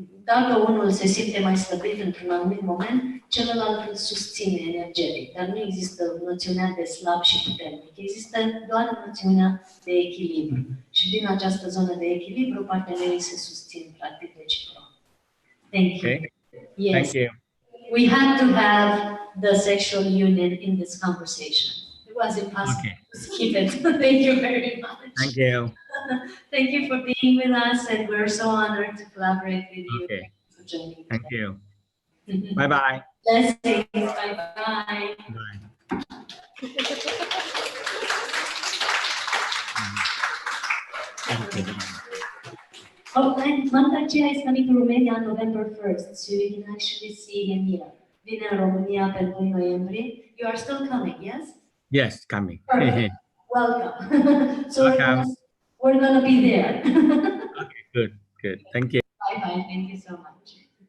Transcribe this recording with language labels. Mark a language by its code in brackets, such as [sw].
[ro] dacă unul se simte mai slăbit într-un anumit moment, celălalt îl susține energetic, dar nu există noțiunea de slab și puternic. Există doar noțiunea de echilibru. Și din această zonă de echilibru, partenerii se susțin practic reciproc. [en] Thank you. Okay. Yes. Thank you. We had to have the sexual union in this conversation. It was impossible Okay. to skip it. Thank you very much. Thank you. Thank you for being with us, and we're so honored to collaborate with you. Okay. Thank you for joining. Thank you. Bye bye. Blessings. Bye-bye. Bye. Thank you. Oh, and Mantak Chia is coming to Romania on November 1st, so you can actually see him here. [ro] Vine în România pe 2 noiembrie. [en] You are still coming, yes? Yes, coming. Perfect. Welcome. So Welcome. we're gonna be there. Okay, good, good. Thank you. Bye-bye. Thank you so much.